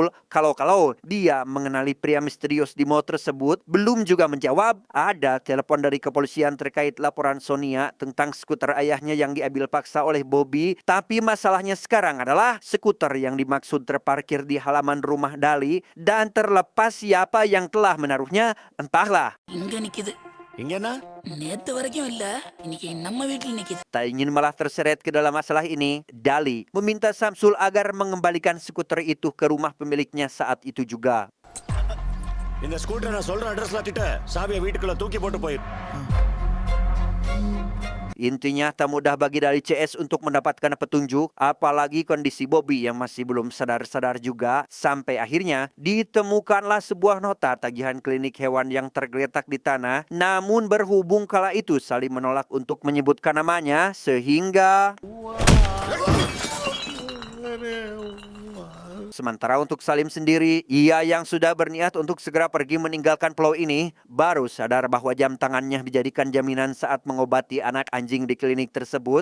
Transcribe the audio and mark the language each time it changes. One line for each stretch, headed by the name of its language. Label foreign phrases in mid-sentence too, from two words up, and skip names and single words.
Indonesian: Kalau dia mengenali pria misterius di mall tersebut, belum juga menjawab. Ada telepon dari kepolisian terkait laporan Sonia tentang skuter ayahnya yang diambil paksa oleh Bobby. Tapi masalahnya sekarang adalah skuter yang dimaksud terparkir di halaman rumah Dali, dan terlepas siapa yang telah menaruhnya, entahlah.
Tamil: இங்க நிக்குது. நேத்து வரைக்கும் இல்ல, இன்னைக்கு நம்ம வீட்டுல நிக்குது.
Indonesian: Tak ingin malah terseret ke dalam masalah ini, Dali meminta Samsul agar mengembalikan skuter itu ke rumah pemiliknya saat itu juga.
Tamil: இந்த ஸ்கூட்டர் நான் சொல்ற அட்ரஸ்ல திட்ட சாவியை வீட்டுக்குள்ள தூக்கி போட்டு போயிரு.
Indonesian: Intinya tak mudah bagi Dali CS untuk mendapatkan petunjuk, apalagi kondisi Bobby yang masih belum sadar-sadar juga. Sampai akhirnya ditemukanlah sebuah nota tagihan klinik hewan yang tergeletak di tanah. Namun berhubung kala itu Salim menolak untuk menyebutkan namanya, sehingga sementara untuk Salim sendiri, ia yang sudah berniat untuk segera pergi meninggalkan pulau ini, baru sadar bahwa jam tangannya dijadikan jaminan saat mengobati anak anjing di klinik tersebut.